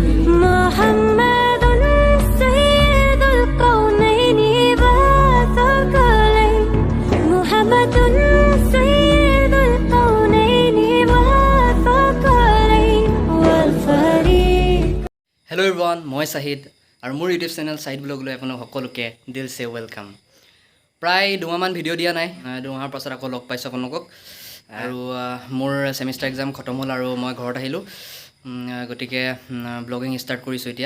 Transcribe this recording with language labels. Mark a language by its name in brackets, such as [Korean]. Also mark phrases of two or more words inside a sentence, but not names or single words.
[Arabic] محمد سيد الكونين والثقلين محمد سيد الكونين والثقلين والفريق [English] Hello everyone, [Assamese] মই Sahid আৰু মোৰ [English] YouTube channel [Assamese] সাইড ব্লগলৈ আপোনালোক সকলোকে [Hindi] दिल से [Assamese] ওয়েলকাম। প্ৰায় দুমাহমান ভিডিঅ' দিয়া নাই, দুমাহৰ পাছত আকৌ লগ পাইছোঁ আপোনালোকক। আৰু মোৰ [English] semester exam [Assamese] খতম হ'ল আৰু মই ঘৰত আহিলোঁ, গতিকে [English] blogging start [Assamese] কৰিছোঁ এতিয়া।